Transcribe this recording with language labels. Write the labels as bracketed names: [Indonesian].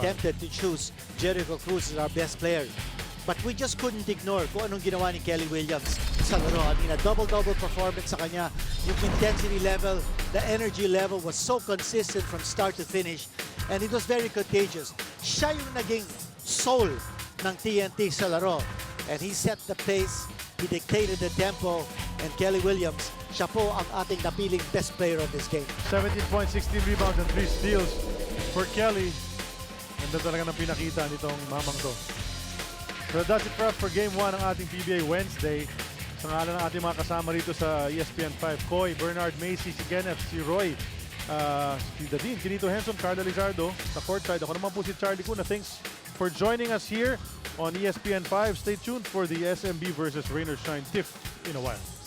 [English] tempted to choose Jericho Cruz as our best player. But we just couldn't ignore [Filipino] kung anong ginawa ni Kelly Williams sa laro. [English] I mean, a double-double performance [Filipino] sa kanya. [English] Yung intensity level, the energy level was so consistent from start to finish. And it was very contagious. [Filipino] Siya yung naging soul ng TNT sa laro. [English] And he set the pace, he dictated the tempo, and Kelly Williams, siya po ang ating napiling best player of this game. 17 points, 16 rebounds, and 3 steals for Kelly. [Filipino] Ganda talaga ng pinakita nitong mamang to. [English] So that's it for us for Game 1 [Filipino] ng ating [English] PBA Wednesday. [Filipino] Sa ngalan ng ating mga kasama rito sa ESPN 5, Koy, Bernard, Macy, si Kenneth, si Roy, si Dadin, Chinito Henson, Carla Lizardo sa courtside. Ako naman po si Charlie Kuna. [English] Thanks for joining us here on ESPN 5. Stay tuned for the SMB versus Rain or Shine TIFF in a while.